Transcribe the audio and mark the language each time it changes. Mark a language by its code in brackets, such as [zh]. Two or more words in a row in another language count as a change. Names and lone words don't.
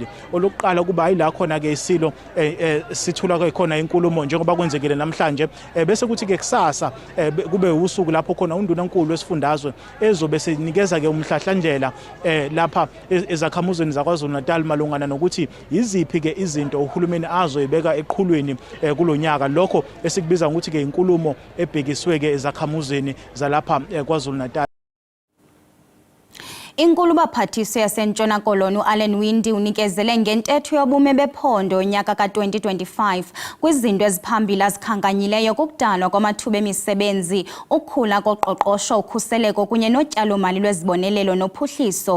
[zu] Olokuqala kuba ayila khona ke isilo sithula ke khona inkulumo njengoba kwenzekile namhlanje, bese kuthi ke kusasa kube usuku lapho khona undunankulu wesifundazwe ezobe senikeza ke umhlahlandlela lapha ezakhamuzweni zaKwaZulu-Natal malungana nokuthi yiziphi ke izinto uhulumeni azoyibeka eqhulwini kulonyaka, lokho esikubiza ukuthi ke inkulumo ebhekiswe ke ezakhamuzweni zalapha KwaZulu-Natal. [xh] Inkulu baphathiswa yaseNtshona Koloni uAllan Windi unikezele ngentetho yobume bephondo nyaka ka2025 kwizinto eziphambili azikhankanyileyo kokudalwa kwamathuba emisebenzi, ukukhula koqoqosho, ukhuseleko kunye notyalo-mali lwezibonelelo nophuhliso.